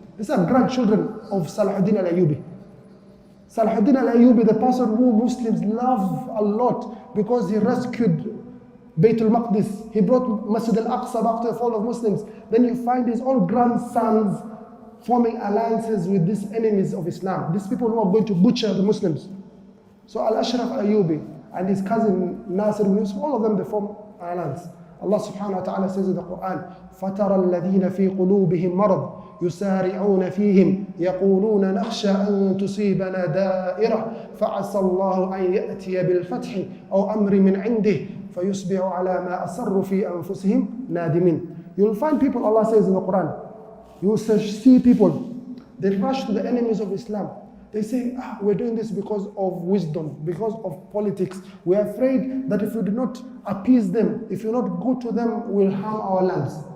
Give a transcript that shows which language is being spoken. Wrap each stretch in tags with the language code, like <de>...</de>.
<en>These are grandchildren of Salahuddin al-Ayyubi. Salahuddin al-Ayyubi, the person who Muslims love a lot because he rescued Bayt al-Maqdis. He brought Masjid al-Aqsa back to the fall of Muslims. Then you find his own grandsons forming alliances with these enemies of Islam. These people who are going to butcher the Muslims. So Al-Ashraf al-Ayyubi and his cousin Nasir ibn Yusuf, all of them, they form an alliance. Allah subhanahu wa ta'ala says in the Quran,</en> <ar>فَتَرَى الَّذِينَ فِي قُلُوبِهِمْ مَرَضٍ يسارعون فيهم يقولون نخشى أن تصيبنا دائرة فعسى الله أن يأتي بالفتح أو أمر من عنده فيصبح على ما أسروا في أنفسهم نادمين.</ar> <en>You'll find people, Allah says in the Quran, you will see people, they rush to the enemies of Islam. They say, we're doing this because of wisdom, because of politics. We're afraid that if we do not appease them, if we do not go to them, we'll harm our lands.</en>